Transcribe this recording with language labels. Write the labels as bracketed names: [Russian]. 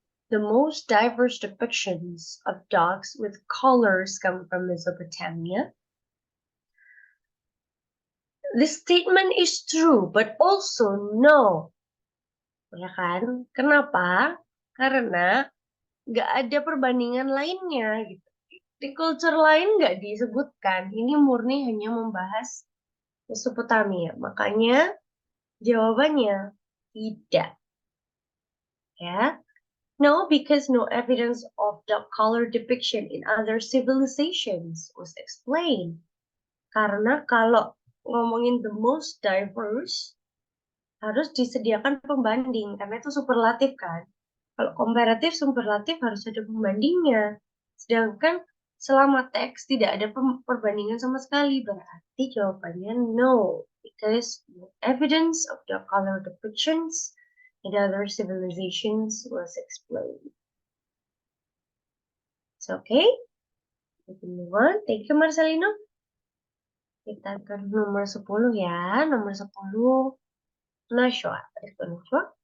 [English] The most diverse depictions of dogs with colors come from Mesopotamia. This statement is true, but also no. [Indonesian] Ya kan? Kenapa? Karena nggak ada perbandingan lainnya gitu. Di culture lain nggak disebutkan. Ini murni hanya membahas Mesopotamia. Makanya jawabannya tidak. Ya. [English] No, because no evidence of dog color depiction in other civilizations was explained. [Indonesian] Karena kalau ngomongin [English] the most diverse, [Indonesian] harus disediakan pembanding, karena itu superlatif kan. Kalau komparatif, superlatif harus ada pembandingnya. Sedangkan selama teks tidak ada perbandingan sama sekali, berarti jawabannya no. [English] Because no evidence of dog color depictions in other civilizations was explained. It's okay. We can move on. Thank you, Marcelino. [Indonesian] Kita ke nomor 10 ya. Nomor 10. Nashwa. [English] Let's go, [Indonesian] Nashwa.